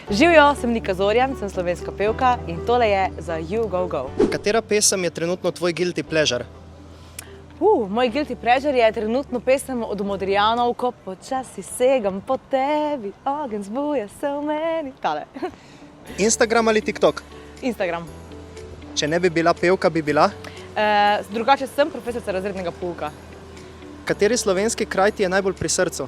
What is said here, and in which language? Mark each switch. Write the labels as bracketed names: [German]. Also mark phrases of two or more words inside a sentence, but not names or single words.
[Slovenian] Živijo, sem Nika Zorjan, sem slovenska pevka in tole je za You Go Go. Katera pesem je trenutno tvoj [English] guilty pleasure? [Slovenian] Moj [English] guilty pleasure [Slovenian] je trenutno pesem od Modrijanov, ko počasi segam po tebi, ogenj zbuja se v meni. Tale. Instagram ali TikTok? Instagram. Če ne bi bila pevka, bi bila? Drugače sem profesorica razrednega pouka. Kateri slovenski kraj ti je najbolj pri srcu?